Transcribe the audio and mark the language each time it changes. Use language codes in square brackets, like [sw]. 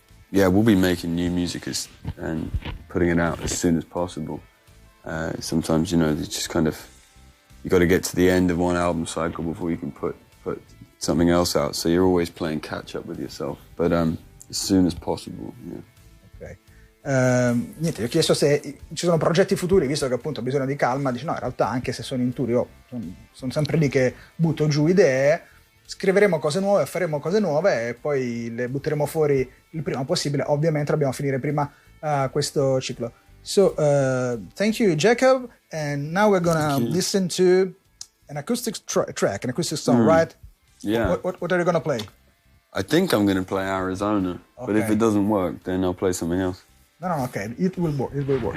[en] yeah, we'll be making new music and putting it out as soon as possible. Sometimes, it's just kind of, you got to get to the end of one album cycle before you can put something else out. So you're always playing catch up with yourself. But as soon as possible. Yeah. [it] Ok. Niente, ti ho chiesto se ci sono progetti futuri, visto che appunto ho bisogno di calma. Dici no, in realtà anche se sono in tour io sono sempre lì che butto giù idee, scriveremo cose nuove, faremo cose nuove e poi le butteremo fuori il prima possibile. Ovviamente dobbiamo finire prima questo ciclo. [en] So thank you, Jacob, and now we're gonna listen to an acoustic track, an acoustic song, right? Yeah. What are you gonna play? I think I'm going to play Arizona, but if it doesn't work, then I'll play something else. No, okay. It will work. It will work.